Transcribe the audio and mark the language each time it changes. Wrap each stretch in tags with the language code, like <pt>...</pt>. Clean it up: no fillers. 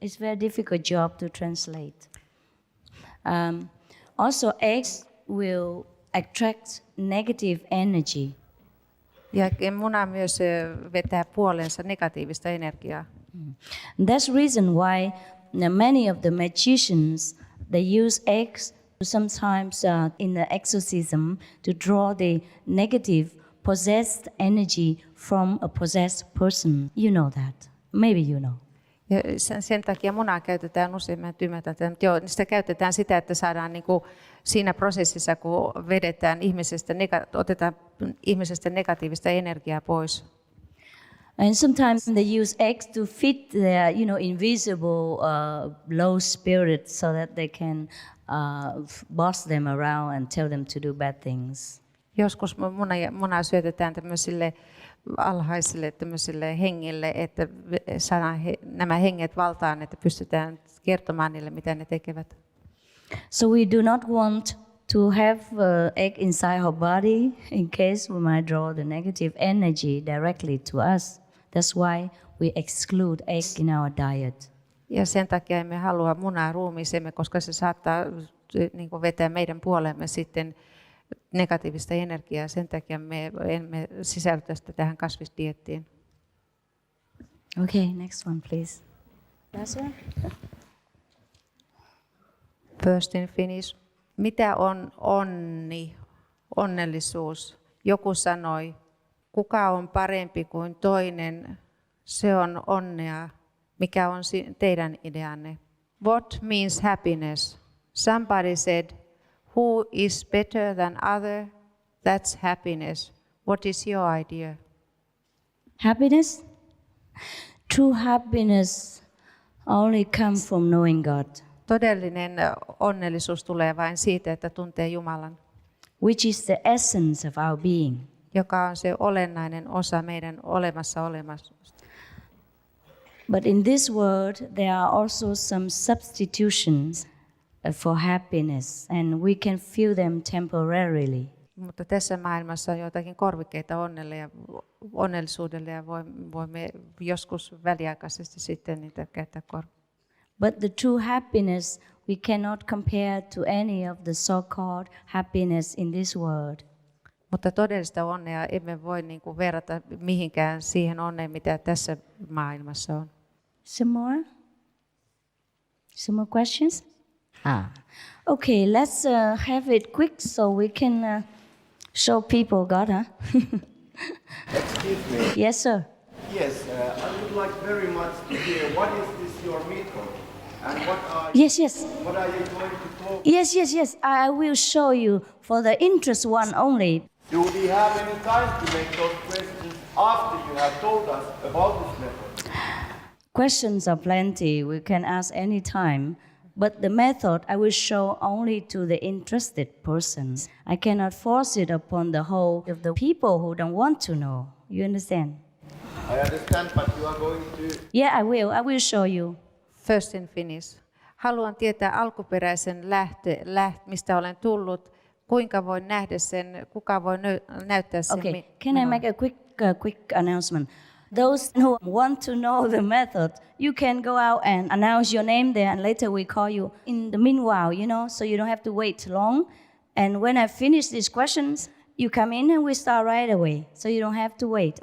<en>It's very difficult job to translate. Also, eggs will attract negative energy.</en> <fi>Ja muna myös vetää puoleensa negatiivista energiaa.</fi> <en>That's reason why many of the magicians, they use eggs sometimes in the exorcism to draw the negative possessed energy from a possessed person. You know that. Maybe you know.</en> <fi>Ja sen takia munaa käytetään useimmat ymmärtävät, mutta joo, sitä käytetään sitä, että saadaan niin kuin siinä prosessissa, kun vedetään otetaan ihmisestä negatiivista energiaa pois.</fi> <en>And sometimes they use eggs to fit their, invisible low spirit so that they can boss them around and tell them to do bad things.</en> <fi>Joskus munaa syötetään tämmöisille alhaisille tämmöisille hengille, että saadaan nämä henget valtaan, että pystytään kertomaan niille, mitä ne tekevät.</fi> <en>So we do not want to have egg inside our body in case we might draw the negative energy directly to us. That's why we exclude egg in our diet.</en> <fi>Ja sen takia emme halua munaa ruumiiseemme, koska se saattaa niin kuin vetää meidän puolemme sitten negatiivista energiaa. Sen takia me emme sisältä sitä tähän kasvisdieettiin.</fi> <en>Okay, next one, please. Last one. First in Finnish.</en> <fi>Mitä on onni, onnellisuus? Joku sanoi, kuka on parempi kuin toinen, se on onnea. Mikä on teidän ideanne?</fi> <en>What means happiness? Somebody said, who is better than other? That's happiness. What is your idea? Happiness? True happiness only comes from knowing God,</en> <fi>Todellinen onnellisuus tulee vain siitä, että tuntee Jumalan,</fi> <en>which is the essence of our being.</en> <fi>joka on se olennainen osa meidän olemassa.</fi> <en>But in this world, there are also some substitutions for happiness, and we can feel them temporarily.</en> <fi>Mutta tässä maailmassa on joitakin korvikkeita onnellisuudelle ja voimme joskus väliaikaisesti sitten niitä käyttää</fi> <en>But the true happiness we cannot compare to any of the so-called happiness in this world.</en> <fi>Mutta todellista onnea emme voi niin kuin verrata mihinkään siihen onneen, mitä tässä maailmassa on.</fi> <en>Some more? Some more questions? Okay, let's have it quick so we can show people God, huh? Excuse me. Yes, sir. Yes, I would like very much to hear what is this your method and what are Yes. what are you going to talk? Yes. I will show you for the interest one only. Do we have any time to make those questions after you have told us about this method? Questions are plenty. We can ask any time. But the method I will show only to the interested persons. I cannot force it upon the whole of the people who don't want to know. You understand? I understand, but you are going to... Yeah, I will show you. First in Finnish.</en> <fi>Haluan tietää alkuperäisen mistä olen tullut, kuinka voin nähdä sen, kuka voi näyttää sen.</fi> <en>Okay, can I make a quick announcement? Those who want to know the method, you can go out and announce your name there, and later we call you. In the meanwhile, so you don't have to wait long. And when I finish these questions, you come in and we start right away, so you don't have to wait.</en>